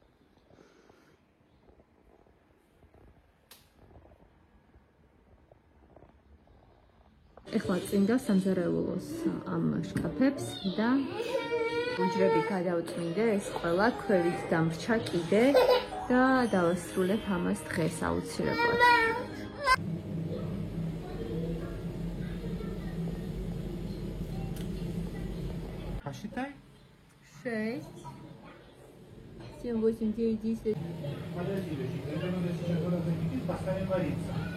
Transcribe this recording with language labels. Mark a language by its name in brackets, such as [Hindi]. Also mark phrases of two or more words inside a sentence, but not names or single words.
[Georgian] ეხლა წინდა სამზარეულოს ამ შკაფებს და ბუჯრები გადავწმინდე, ეს ყველა ქვევით დამრჩა კიდე და დავასრულებ ამას დღეს აუცილებლად. [Russian] Посчитай. 6, 7, 8, 9, 10. Подожди, когда надо сейчас вода закипит, поставим вариться.